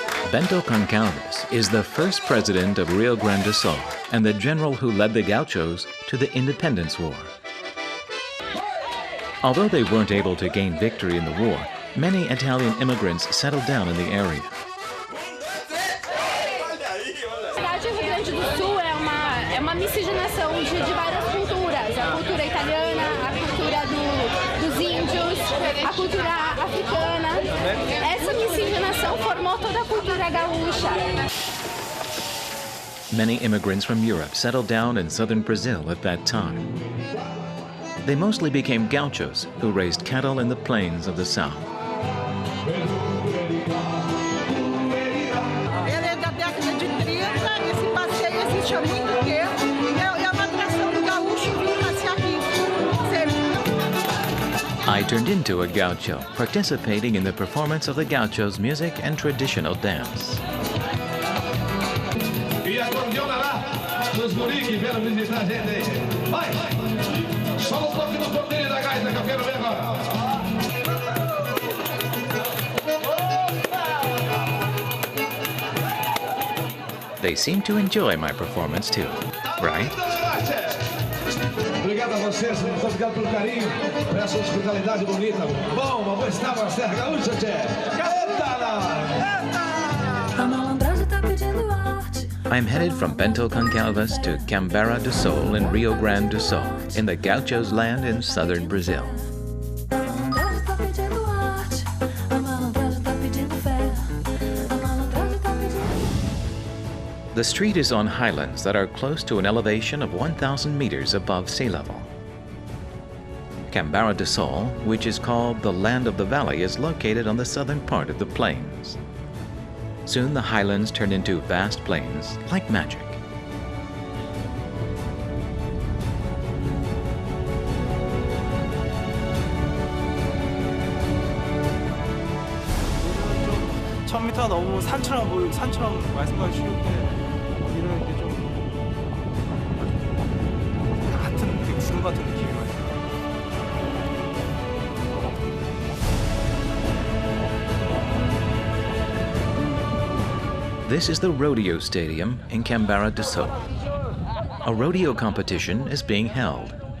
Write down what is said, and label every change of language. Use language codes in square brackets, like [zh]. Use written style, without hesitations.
[en] Bento Goncalves is the first president of Rio Grande do Sol and the general who led the Gauchos to the Independence War. Although they weren't able to gain victory in the war, many Italian immigrants settled down in the area. [pt] A cidade de Rio Grande do Sul é uma miscigenação de várias culturas. A cultura italiana, a cultura dos índios, a cultura africana. Essa miscigenação formou toda a cultura gaúcha. [en] Many immigrants from Europe settled down in southern Brazil at that time. They mostly became Gauchos who raised cattle in the plains of the south. [pt] Ele é da década de 30, esse passeio existe há muito tempo e é uma atração do gaúcho vir passear aqui. [en] I turned into a Gaucho, participating in the performance of the Gauchos' music and traditional dance. [pt] E acordeona lá, os guris que vieram visitar a gente aí. Vai! Só um pouquinho no ponteiro da gaita que eu quero ver agora. [en] They seem to enjoy my performance too, right? [pt] Obrigado a vocês, muito obrigado pelo carinho, por essa hospitalidade bonita. Bom, uma boa estada na Serra Gaúcha, tchê. Eita lá! A malandragem tá pedindo arte. [en] I'm headed from Bento Goncalves to Kambara du Sol in Rio Grande do Sul, in the Gauchos land in southern Brazil. The street is on highlands that are close to an elevation of 1,000 meters above sea level. Kambara du Sol, which is called the Land of the Valley, is located on the southern part of the plains. Soon the highlands turn into vast plains, like magic. [ko] (1000m) 넘으면 산처럼 말씀하기 쉬운데 이런 게 좀 같은 그 구름 같은 느낌이 많이 들어요. [en] This is the rodeo stadium in Kambara du Sol. A rodeo competition is being held.